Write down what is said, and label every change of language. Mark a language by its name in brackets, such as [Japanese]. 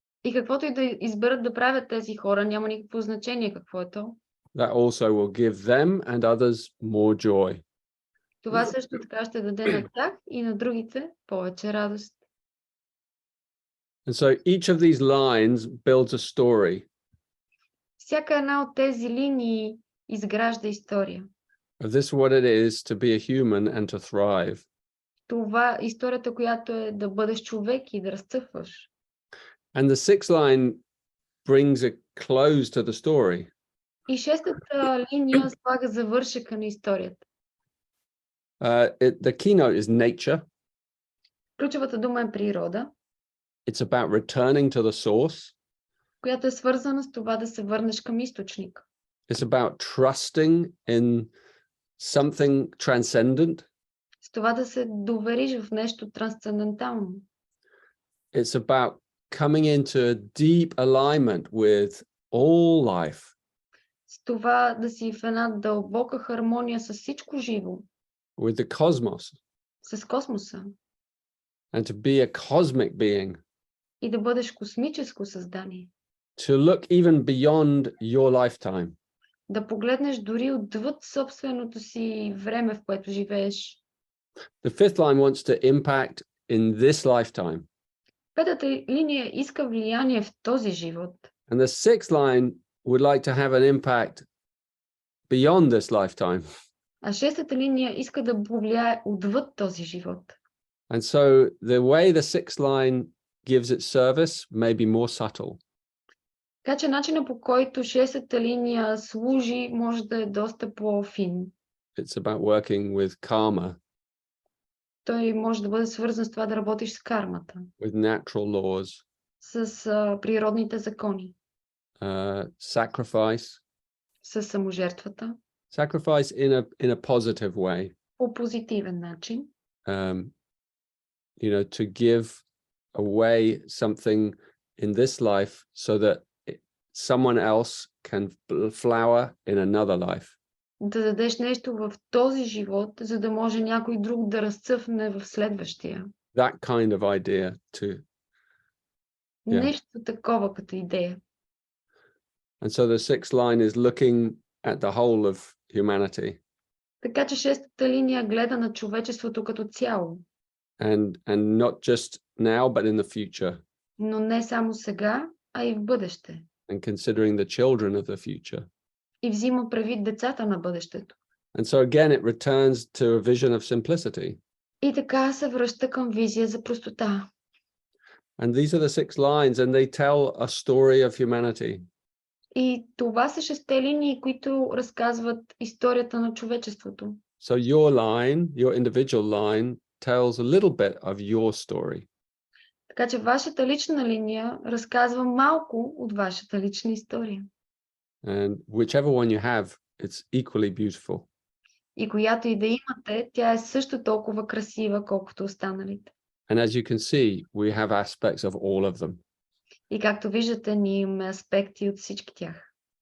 [Bulgarian] И каквото и да изберат да правят тези хора, няма никакво значение какво е то. [English] That also will give them and others more joy. [Bulgarian] Това също така ще даде на тях и на другите повече радост. [English] And so each of these lines builds a story. [Bulgarian] Всяка една от тези линии изгражда история. [English] Of this what it is to be a human and to thrive. [Bulgarian] Това историята, която е да бъдеш човек и да разцъфваш. [English] And the sixth line brings a close to the story. [Bulgarian] И шестата линия слага завършека на историята. [English] The keynote is nature. [Bulgarian] Ключовата дума е природа. [English] It's about returning to the source. [Bulgarian] Която е свързана с това да се върнеш към източника. [English] It's about trusting in something transcendent. [Bulgarian] С това да се довериш в нещо трансцендентално. [English] It's about coming into a deep alignment with all life. [Bulgarian] С това да си в една дълбока хармония с всичко живо. [English] With the cosmos. [Bulgarian] С космоса. [English] And to be a cosmic being. [Bulgarian] И да бъдеш космическо създание. [English] To look even beyond your lifetime. [Bulgarian] Да погледнеш дори отвъд собственото си време, в което живееш. [English] The fifth line wants to impact in this lifetime. [Bulgarian] Петата линия иска влияние в този живот. [English] And the sixth line would like to have an impact beyond this lifetime. [Bulgarian] А шестата линия иска да повлияе отвъд този живот. [English] And so the way the sixth line gives its service may be more subtle. [Bulgarian] Така че начинът, по който шестата линия служи, може да е доста по-фин. [English] It's about working with karma, [Bulgarian] Той може да бъде свързан с това да работиш с кармата, [English] with natural laws, [Bulgarian] с природните закони, [English] sacrifice, [Bulgarian] с саможертвата, [English] sacrifice in a positive way. [Bulgarian] по позитивен начин. [English] To give away something in this life so that someone else can flower in another life. [Bulgarian] Да дадеш нещо в този живот, за да може някой друг да разцъфне в следващия. [English] That kind of idea too. [Bulgarian] Нещо такова като идея. [English] And so the sixth line is looking at the whole of humanity. [Bulgarian] Така че шестата линия гледа на човечеството като цяло. [English] And not just now, but in the future. [Bulgarian] Но не само сега, а и в бъдеще. [English] And considering the children of the future. [Bulgarian] И взима предвид децата на бъдещето. [English] And so again, it returns to a vision of simplicity. [Bulgarian] И така се връща към визия за простота. [English] And these are the six lines, and they tell a story of humanity. [Bulgarian] И това са шесте линии, които разказват историята на човечеството. [English] So your line, your individual line, tells a little bit of your story. [Bulgarian] Така че вашата лична линия разказва малко от вашата лична история. [English] And whichever one you have, it's equally beautiful. [Bulgarian] И която и да имате, тя е също толкова красива, колкото останалите. [English] And as you can see, we have aspects of all of them. [Bulgarian] И както виждате, ние имаме аспекти от всички тях.